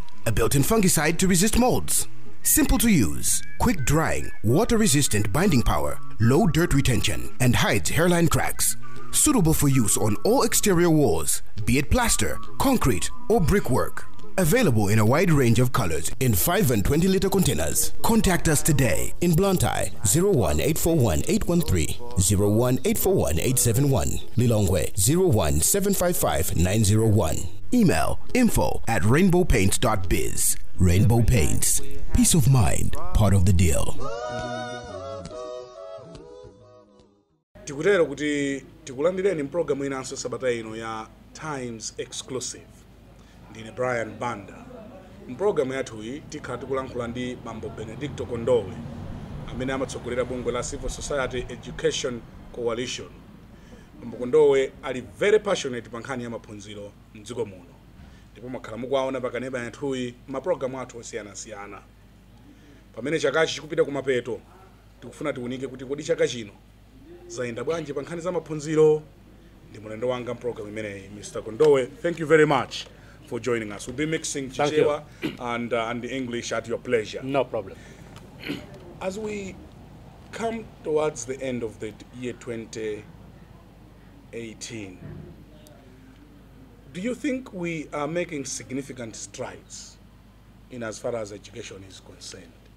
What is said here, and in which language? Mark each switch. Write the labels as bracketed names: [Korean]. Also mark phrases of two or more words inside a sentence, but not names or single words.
[English] A built-in fungicide to resist molds. Simple to use, quick drying, water-resistant binding power, low dirt retention, and hides hairline cracks. Suitable for use on all exterior walls, be it plaster, concrete, or brickwork. Available in a wide range of colors in 5 and 20-liter containers. Contact us today in Blantyre 01841-813, 01841-871, Lilongwe 01755-901. Email info@rainbowpaints.biz. Rainbow Paints, peace of mind, part of the deal. [Nyanja] Tikutero kuti tikulandireni program inanso sabata ino ya Times Exclusive. Ndine Brian Banda. Mprogramu yathu iyi tikhala tikulankhula ndi Bambo Benedicto Kondowe amene amatsogolera bungwe la Civil Society Education Coalition. Bambo Kondowe ali [English] very passionate [Nyanja] pa nkhani ya maphunziro mdziko muno. Ndipo makhala mukuwaona pakaneba yathu iyi maprogramu athu osiyanasiyana. Pamene chakachi chikupita kumapeto, tikufuna tiunike kuti kodi chaka chino zayenda bwanji pa nkhani za maphunziro. Ndi mulendo wanga mprogramu imeneyi. [English] Mr. Kondowe, thank you very much for joining us. We'll be mixing Chichewa and the English at your pleasure. No problem. As we come towards the end of the year 2018, do you think we are making significant strides in as far as education is concerned?